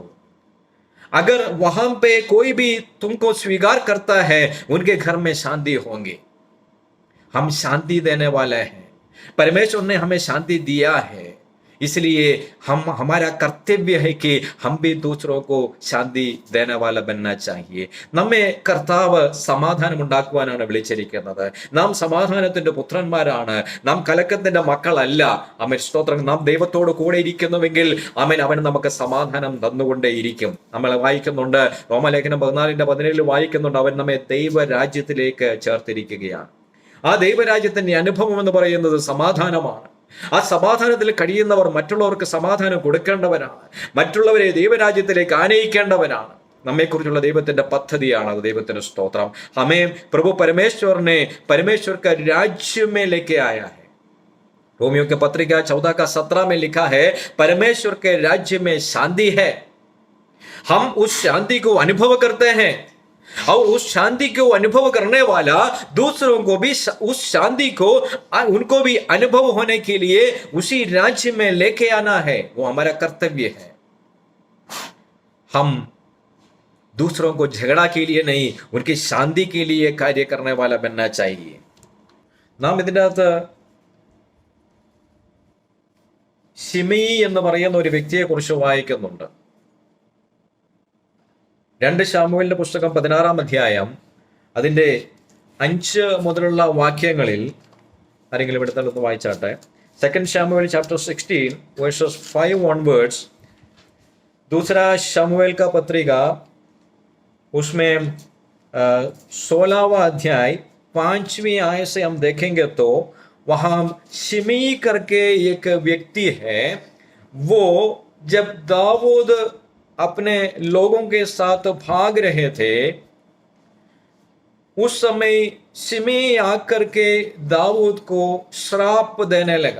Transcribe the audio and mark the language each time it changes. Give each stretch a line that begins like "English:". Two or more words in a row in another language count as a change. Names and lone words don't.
Hindi: अगर वहां पे कोई भी तुमको स्वीकार करता है, उनके घर में शांति होंगी. हम शांति देने वाले हैं. परमेश्वर ने हमें शांति दिया है, इसलिए हमारा कर्तव्य है कि हम भी दूसरों को शांति देने वाला बनना चाहिए.
Malayalam: നമ്മെ കർത്താവ് സമാധാനം ഉണ്ടാക്കുവാനാണ് വിളിച്ചിരിക്കുന്നത്. നാം സമാധാനത്തിന്റെ പുത്രന്മാരാണ്. നാം കലക്കത്തിന്റെ മക്കളല്ല. ആമേൻ, സ്തോത്രം. നാം ദൈവത്തോട് കൂടെ ഇരിക്കുന്നുവെങ്കിൽ ആമേൻ, അവൻ നമുക്ക് സമാധാനം തന്നുകൊണ്ടേയിരിക്കും. നമ്മൾ വായിക്കുന്നുണ്ട്, റോമലേഖനം 14:17 വായിക്കുന്നുണ്ട്, അവൻ നമ്മെ ദൈവരാജ്യത്തിലേക്ക് ചേർത്തിരിക്കുകയാണ്. ആ ദൈവരാജ്യത്തിന്റെ അനുഭവം എന്ന് പറയുന്നത് സമാധാനമാണ്. ആ സമാധാനത്തിൽ കഴിയുന്നവർ മറ്റുള്ളവർക്ക് സമാധാനം കൊടുക്കേണ്ടവരാണ്. മറ്റുള്ളവരെ ദൈവരാജ്യത്തിലേക്ക് ആനയിക്കേണ്ടവരാണ്. നമ്മെക്കുറിച്ചുള്ള ദൈവത്തിന്റെ പദ്ധതിയാണ് അത്. ദൈവത്തിന്റെ സ്തോത്രം.
Hindi: हमें प्रभु परमेश्वर ने परमेश्वर का राज्य में लेके आया है. रोमियो के पत्रिका 14 का 17 में लिखा है, परमेश्वर के राज्य में शांति है. हम उस शांति को अनुभव करते हैं और उस शांति को अनुभव करने वाला दूसरों को भी उस शांति को उनको भी अनुभव होने के लिए उसी राज्य में लेके आना है. वो हमारा कर्तव्य है. हम दूसरों को झगड़ा के लिए नहीं, उनकी शांति के लिए कार्य करने वाला बनना चाहिए.
Malayalam: നാം ഇതിനകത്ത് ശിമെയി എന്ന് പറയുന്ന ഒരു വ്യക്തിയെ കുറിച്ച് വായിക്കുന്നുണ്ട്. 2 ശമൂവേലിന്റെ പുസ്തകം 16-ാം അധ്യായം അതിന്റെ 5 മുതലുള്ള വാക്യങ്ങളിൽ ആരെങ്കിലും എടുത്താലൊന്ന് വായിച്ചാട്ടെ.
English: 2 ശമൂവേൽ ചാപ്റ്റർ 16 verses 5 onwards.
Hindi: दूसरा शमूएल का पत्रिका उसमें 16वां अध्याय 5वीं आयत से हम देखेंगे तो वहां शिमी करके एक व्यक्ति है. वो जब दाऊद अपने लोगों के साथ भाग रहे थे उस समय शिमी आकर के दाऊद को श्राप देने लगा.